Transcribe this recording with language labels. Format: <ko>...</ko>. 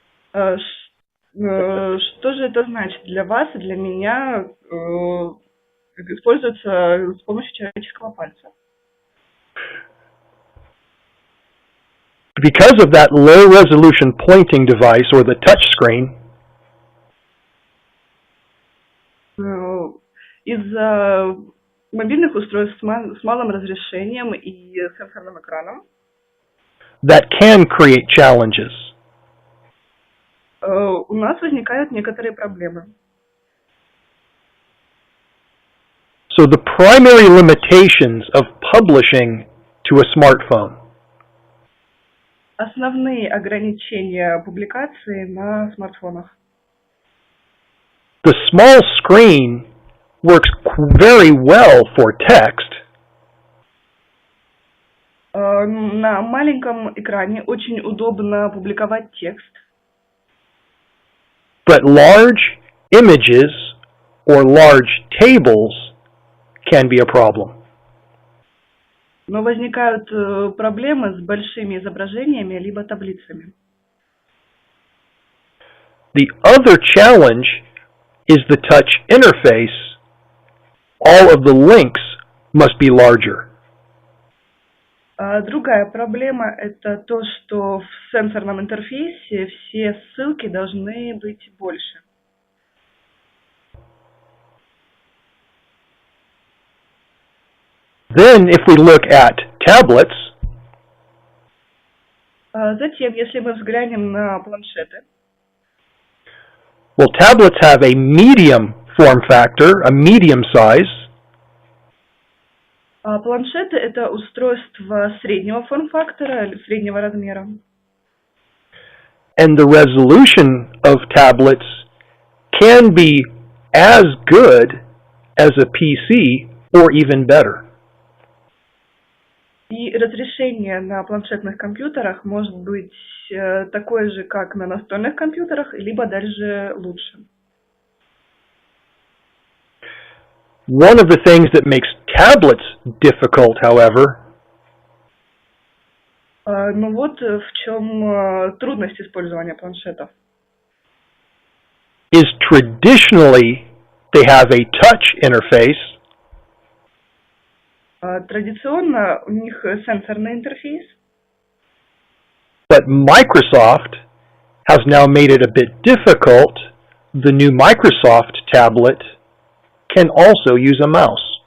<ru>Что же это значит для вас и для меня? Используется с помощью человеческого пальца.</ru> <en>Because of that low-resolution pointing device, or the touch screen,</en> <ru>из-за мобильных устройств с малым разрешением и сенсорным экраном,</ru> <en>that can create challenges.</en> <ru>у нас возникают некоторые проблемы.</ru> <en>So the primary limitations of publishing to a smartphone</en> <ru>Основные ограничения публикации на смартфонах.</ru> <en>The small screen works very well for text,</en> <ru>На маленьком экране очень удобно публиковать текст,</ru> <en>but large images or large tables can be a problem.</en> <ru>но возникают проблемы с большими изображениями либо таблицами.</ru> <en>The other challenge is the touch interface. All of the links must be larger.</en> <ru>Другая проблема – это то, что в сенсорном интерфейсе все ссылки должны быть больше.</ru> <en>Then, if we look at tablets,</en> <ru>Затем, если мы взглянем на планшеты,</ru> <en>well, tablets have a medium form factor, a medium size,</en> <ru>планшеты – это устройства среднего форм-фактора, среднего размера.</ru> <en>and the resolution of tablets can be as good as a PC or even better.</en> <ru>И разрешение на планшетных компьютерах может быть такое же, как на настольных компьютерах, либо даже лучше.</ru> <en>One of the things that makes tablets difficult, however,</en> <ru>Ну вот в чем трудность использования планшетов.</ru> <en>is traditionally they have a touch interface,</en> <ru>Традиционно у них сенсорный интерфейс,</ru> <en>but Microsoft has now made it a bit difficult. The new Microsoft tablet can also use a mouse.</en>